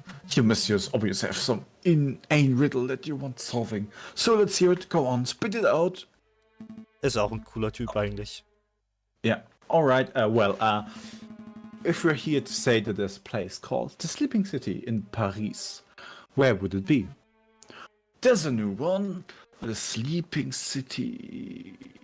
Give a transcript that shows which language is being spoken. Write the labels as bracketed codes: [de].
[en] You messieurs obviously have some inane riddle that you want solving. So let's hear it. Go on, spit it out. [de] Ist auch ein cooler Typ eigentlich. [en] Yeah, alright, if we're here to say that there's a place called the Sleeping City in Paris, where would it be? There's a new one, the Sleeping City.